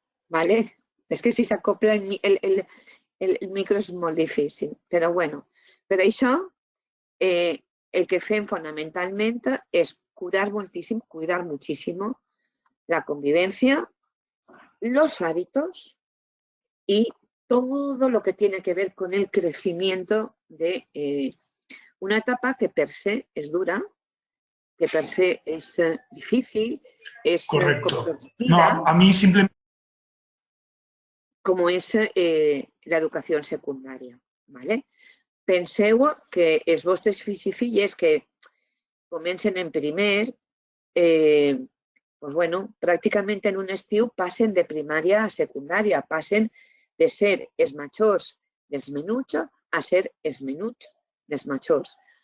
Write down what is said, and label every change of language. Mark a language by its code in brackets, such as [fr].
[ca] Vale? És que si s'acopla el micro és molt difícil, però bueno, per això el que fem fonamentalment és [es] cuidar muchísimo la convivencia, los hábitos y todo lo que tiene que ver con el crecimiento de una etapa que per se es dura, que per se es difícil, es Correcto. comprometida, No, a mí simplemente... como es la educación secundaria, ¿vale? [ca] Penseu que els vostres fills i filles que comencen en primer, pues bueno, pràcticament en un estiu passen de primària a secundària, passen de ser els majors dels menuts a ser els menuts dels majors.